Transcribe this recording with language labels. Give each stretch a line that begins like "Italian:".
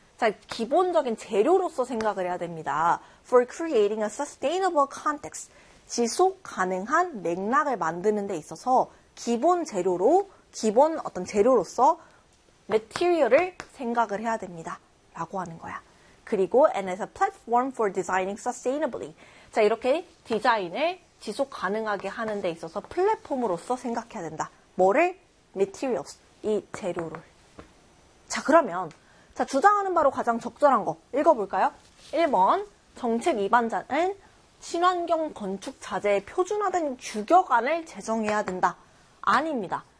Korean: 자, 기본적인 재료로서 생각을 해야 됩니다.
English: For creating a sustainable context.
Korean: 지속 가능한 맥락을 만드는 데 있어서 기본 재료로, 기본 어떤 재료로서 material을 생각을 해야 됩니다. 라고 하는 거야. 그리고
English: and as a platform for designing sustainably.
Korean: 자, 이렇게 디자인을 지속 가능하게 하는 데 있어서 플랫폼으로서 생각해야 된다. 뭐를? materials. 이 재료를. 자, 그러면 자 주장하는 바로 가장 적절한 거 읽어볼까요? 1번 정책 위반자는 친환경 건축 자재의 표준화된 규격안을 제정해야 된다. 아닙니다.